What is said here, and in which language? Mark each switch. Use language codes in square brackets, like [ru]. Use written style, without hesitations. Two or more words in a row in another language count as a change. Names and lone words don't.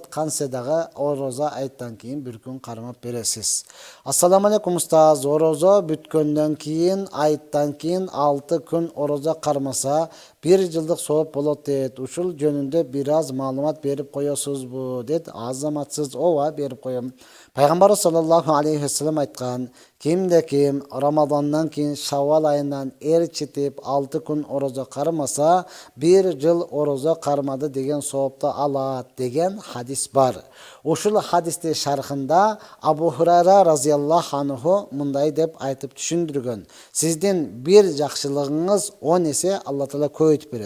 [ky] Кансе дагы орозо айттан кийин 1 күн кармап бересиз. [ar] السلام عليكم [ky] устаз. Орозо бүткөндөн кийин, айттан кийин 6 күн орозо кармаса 1 жылдык сооп болот дейт. Ушул жөнүндө бир аз маалымат берип коесузбу дейт. Азаматсыз. Ооба, берип коем. Пайгамбар [ar] صلى الله عليه وسلم [ky] айткан: кимде ким Рамадандан кийин Шаввал айынан эрчитип 6 күн орозо кармаса, 1 жыл орозо кармады деген соопту алат деген хадис бар. Ушул хадистин шархында Абу Хурайра [ar] رضي الله عنه [ky] мындай деп айтып түшүндүргөн: сиздин бир жакшылыгыңыз 10 эсе Алла Таала көбөйтүп берет.